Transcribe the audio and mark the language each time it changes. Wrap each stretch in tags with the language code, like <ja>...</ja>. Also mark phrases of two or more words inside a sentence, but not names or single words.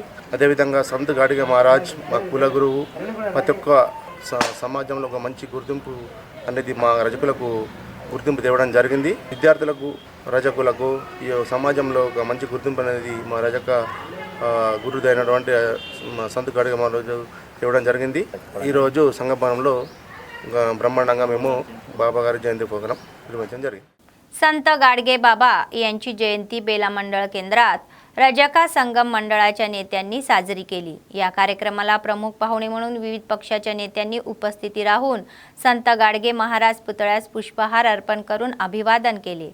<te>అదేవిధంగా సంత్ గాడిగే మహారాజ్ మా కుల గురువు, ప్రతి ఒక్క సమాజంలో ఒక మంచి గుర్తింపు అనేది మా రజకులకు గుర్తింపు తేవడం జరిగింది. విద్యార్థులకు, రజకులకు ఈ సమాజంలో ఒక మంచి గుర్తింపు అనేది మా రజక గురుదైనటువంటి సంత్ గాడిగే మహారాజు తేవడం జరిగింది. ఈరోజు సంఘభవనంలో బ్రహ్మాండంగా మేము బాబా గారి జయంతి ప్రోగ్రాం నిర్వహించడం జరిగింది.</te> <mr>संत गाडगे बाबा यांची जयंती बेला मंडळ केंद्रात रजका संगम मंडळाच्या नेत्यांनी साजरी केली. या कार्यक्रमाला प्रमुख पाहुणे म्हणून विविध पक्षाच्या नेत्यांनी उपस्थिती राहून संत गाडगे महाराज पुतळ्यास पुष्पहार अर्पण करून अभिवादन केले.</mr>